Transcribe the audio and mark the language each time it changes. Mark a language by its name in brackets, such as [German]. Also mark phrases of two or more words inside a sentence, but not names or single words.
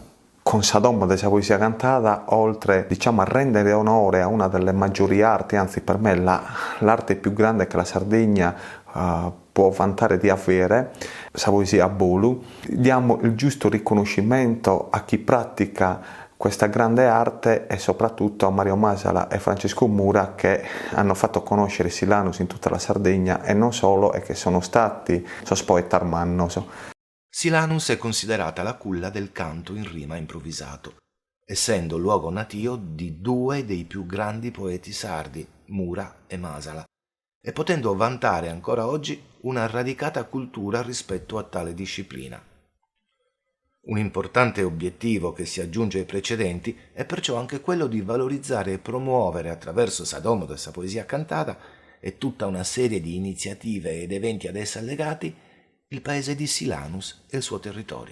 [Italian] Con Sadommo della poesia cantata, oltre a rendere onore a una delle maggiori arti, anzi per me l'arte più grande che la Sardegna può vantare di avere, la poesia a Bolu, diamo il giusto riconoscimento a chi pratica questa grande arte e soprattutto a Mario Masala e Francesco Mura che hanno fatto conoscere Silanus in tutta la Sardegna e non solo, e che sono stati [Sardinian] sospoetar mannos. [Italian] Silanus è considerata la culla del canto in rima improvvisato, essendo luogo natio di 2 dei più grandi poeti sardi, Mura e Masala, e potendo vantare ancora oggi una radicata cultura rispetto a tale disciplina. Un importante obiettivo che si aggiunge ai precedenti è perciò anche quello di valorizzare e promuovere attraverso Sadommo della poesia cantata e tutta una serie di iniziative ed eventi ad essa legati il paese di Silanus e il suo territorio.